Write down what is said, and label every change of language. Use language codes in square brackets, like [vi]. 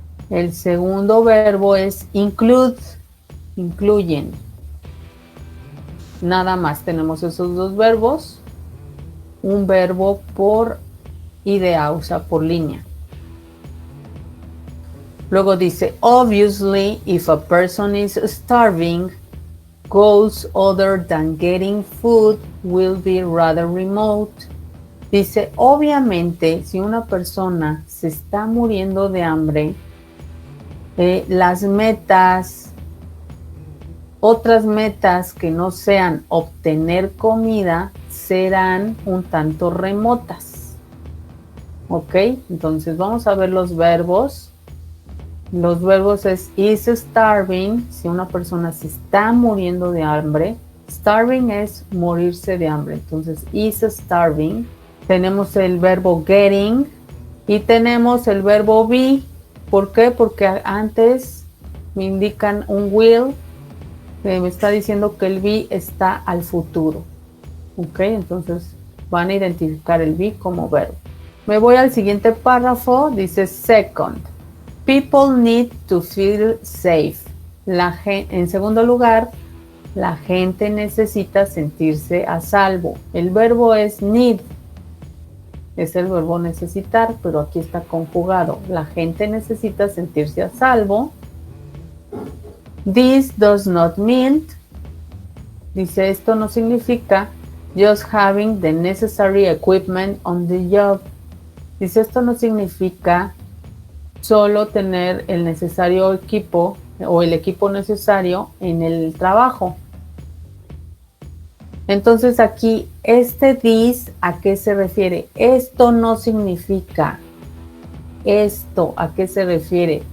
[es] El segundo verbo es include, incluyen. Nada más tenemos esos dos verbos. Un verbo por idea, o sea, por línea. Luego dice, [en] obviously, if a person is starving, goals other than getting food will be rather remote. [es] Dice, obviamente, si una persona se está muriendo de hambre, las metas, otras metas que no sean obtener comida, serán un tanto remotas. ¿Ok? Entonces vamos a ver los verbos. Los verbos es is starving, si una persona se está muriendo de hambre. Starving es morirse de hambre. Entonces is starving. Tenemos el verbo getting y tenemos el verbo be. ¿Por qué? Porque antes me indican un will, que me está diciendo que el be está al futuro. Ok, entonces van a identificar el be como verbo. Me voy al siguiente párrafo, dice second. [en] People need to feel safe. [es] En segundo lugar, la gente necesita sentirse a salvo. El verbo es need. Es el verbo necesitar, pero aquí está conjugado. La gente necesita sentirse a salvo. [en] This does not mean, [es] dice, esto no significa [en] just having the necessary equipment on the job. [es] Dice, esto no significa solo tener el necesario equipo o el equipo necesario en el trabajo. Entonces aquí, this, ¿a qué se refiere? Esto no significa. Esto, ¿a qué se refiere?